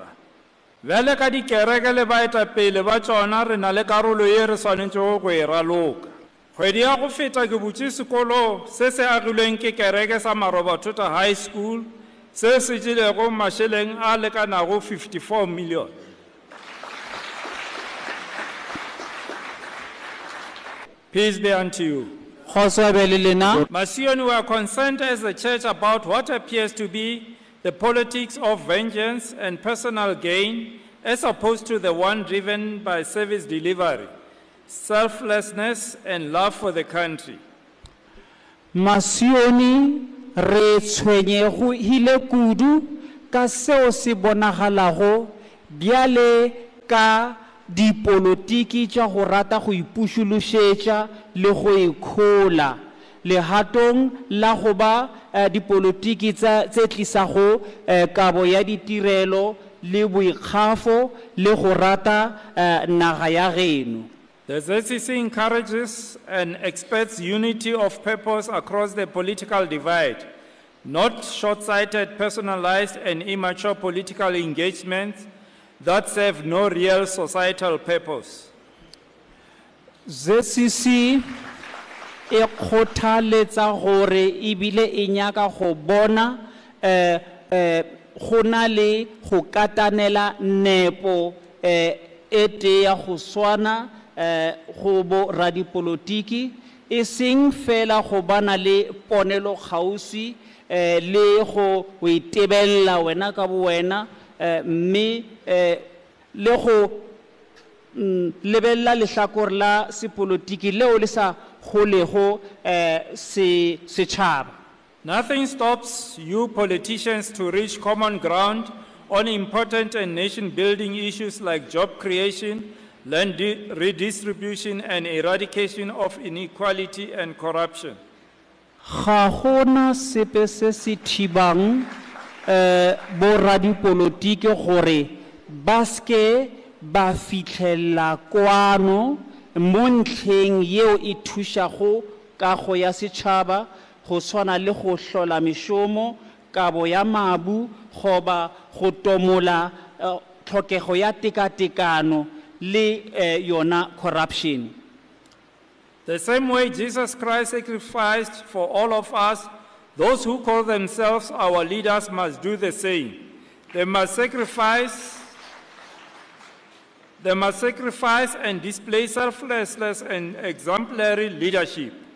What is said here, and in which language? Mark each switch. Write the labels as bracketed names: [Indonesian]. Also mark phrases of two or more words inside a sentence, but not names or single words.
[Northern Sotho] Bjale ka dikereke le baetapele ba tšona re na le karolo ye re swanetšego go e raloka. Kgwedi ya go feta ke butše sekolo se se agilweng ke kereke sa Marobathota High School se se tšelego mašeleng a lekanago 54 million. Peace be unto you. [English] Masione, we are concerned as a church about what appears to be the politics of vengeance and personal gain as opposed to the one driven by service delivery, selflessness and love for the country. [Northern Sotho] Masione re tshwenyego hile kudu ka seo se bonagalago bjale ka dipolotiki tša go rata go ipušološetša le go ikgola lehatong la go ba dipolotiki tse tlisago kabo ya ditirelo le boikgafo le go rata naga ya geno. [English] The ZCC encourages and expects unity of purpose across the political divide, not short-sighted, personalized and immature political engagements that serve no real societal purpose. [Northern Sotho] ZCC e kgothaletsa gore ebile e nyaka go bona go na le go katanela nepo e tee ya go swana go bo radipolotiki e seng fela go bana le ponelo kgausi le go itebella wena ka bo wena mme le go lebella lehlakore la sepolotiki leo le sa golego setšhaba. [English] Nothing stops you politicians to reach common ground on important and nation-building issues like job creation, land redistribution and eradication of inequality and corruption. [Northern Sotho] Ga gona sepe se se thibang bo radipolotiki gore ba ske ba fitlhella kwano mo ntlheng yeo e thušago kago ya setšhaba go swana le go hlola mešomo kabo ya mabu goba go tomola tlhokego ya tekatekano le yona corruption. [English] The same way Jesus Christ sacrificed for all of us, those who call themselves our leaders must do the same. They must sacrifice and display selflessness and exemplary leadership.